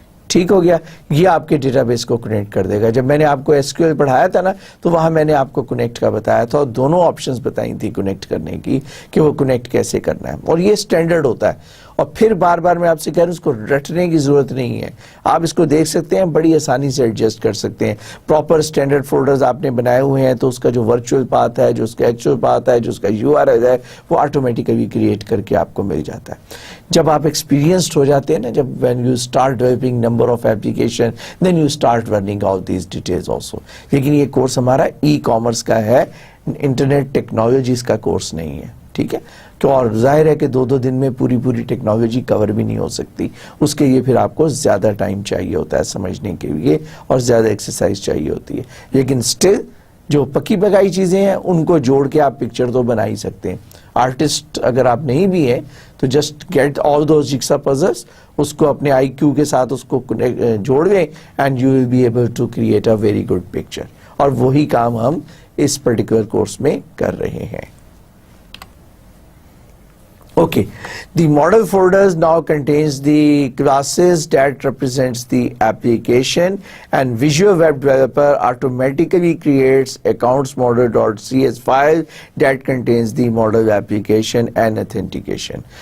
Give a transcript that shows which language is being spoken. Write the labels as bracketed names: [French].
[Urdu] ٹھیک ہو گیا, یہ آپ کے ڈیٹا بیس کو کنیکٹ کر دے گا. جب میں نے آپ کو ایس کیو ایل پڑھایا تھا نا, تو وہاں میں نے آپ کو کنیکٹ کا بتایا تھا, اور دونوں آپشنز بتائی تھی کنیکٹ کرنے کی کہ وہ کنیکٹ کیسے کرنا ہے, اور یہ سٹینڈرڈ ہوتا ہے. اور پھر بار بار میں آپ سے کہہ رہا ہوں اس کو رٹنے کی ضرورت نہیں ہے, آپ اس کو دیکھ سکتے ہیں, بڑی آسانی سے ایڈجسٹ کر سکتے ہیں. پراپر سٹینڈرڈ فولڈرز آپ نے بنائے ہوئے ہیں, تو اس کا جو ورچوئل پاتھ ہے, جو اس کا ایکچوئل پاتھ ہے, جو اس کا یو آر ایل ہے, وہ آٹومیٹیکلی کریٹ کر کے آپ کو مل جاتا ہے. جب آپ ایکسپیرینسڈ ہو جاتے ہیں نا, جب [English] when you start developing number of application, then you start learning all these details also. [Urdu] لیکن یہ کورس ہمارا ای کامرس کا ہے, انٹرنیٹ ٹیکنالوجیز کا کورس نہیں ہے. ٹھیک ہے, تو اور ظاہر ہے کہ 2 دن میں پوری ٹیکنالوجی کور بھی نہیں ہو سکتی, اس کے لیے پھر آپ کو زیادہ ٹائم چاہیے ہوتا ہے سمجھنے کے لیے, اور زیادہ ایکسرسائز چاہیے ہوتی ہے. لیکن اسٹل جو پکی پکائی چیزیں ہیں ان کو جوڑ کے آپ پکچر تو بنا ہی سکتے ہیں. آرٹسٹ اگر آپ نہیں بھی ہیں تو [English] just get all those jigsaw puzzles, [Urdu] اس کو اپنے آئی کیو کے ساتھ اس کو جوڑ دیں, [English] And you will be able to create a very good picture. [Urdu] اور وہی کام ہم اس پرٹیکولر کورس میں کر رہے ہیں. [English] Okay, the model folders now contains the classes that represents the application, and Visual Web Developer automatically creates accounts model.cs file that contains the model application and authentication.